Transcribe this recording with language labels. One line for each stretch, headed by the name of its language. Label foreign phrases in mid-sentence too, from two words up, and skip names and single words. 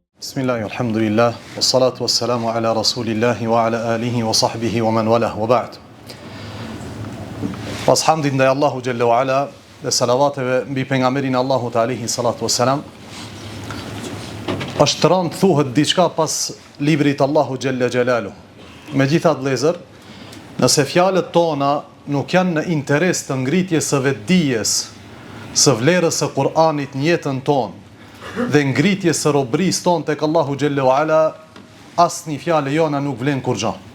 Arabic: بسم الله، الحمد لله، والصلاة والسلام على رسول الله وعلى آله وصحبه ومن والاه، وبعد.
Albanian: Pas hamdit ndaj Allahu
Arabic: جل وعلا
Albanian: dhe salavateve mbi pejgamberin Allahut
Arabic: عليه الصلاة والسلام,
Albanian: është rënd thuhet diçka pas librit Allahu
Arabic: جل جلاله.
Albanian: Megjithatë vëllezër, nëse fjalët tona nuk janë në interes të ngritjes së vetdijes, së vlerës së Kur'anit në jetën tonë dhe ngritjes së robërisë tonë tek Allahu
Arabic: جل وعلا,
Albanian: asnjë fjalë jona nuk vlen kurrë.